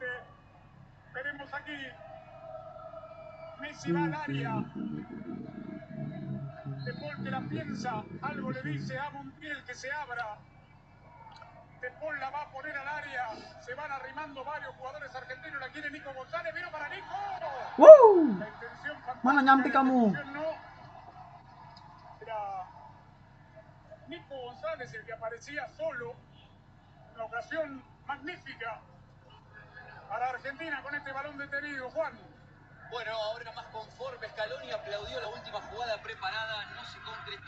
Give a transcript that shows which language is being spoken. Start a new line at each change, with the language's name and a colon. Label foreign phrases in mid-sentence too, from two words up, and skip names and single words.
Spanish: Veremos aquí. Messi va al área. De Paul que la piensa, algo le dice a Montiel que se abra. De Paul la va a poner al área. Se van arrimando varios jugadores argentinos. La quiere Nico González. Vino para Nico. ¡Wow! La intención fantástica.
Indonesian: Mana nyampe kamu?
Spanish: No. Era Nico González el que aparecía solo. Una ocasión magnífica para Argentina con este balón detenido, Juan. Bueno, ahora más conforme, Scaloni aplaudió la última jugada preparada, no se concretó.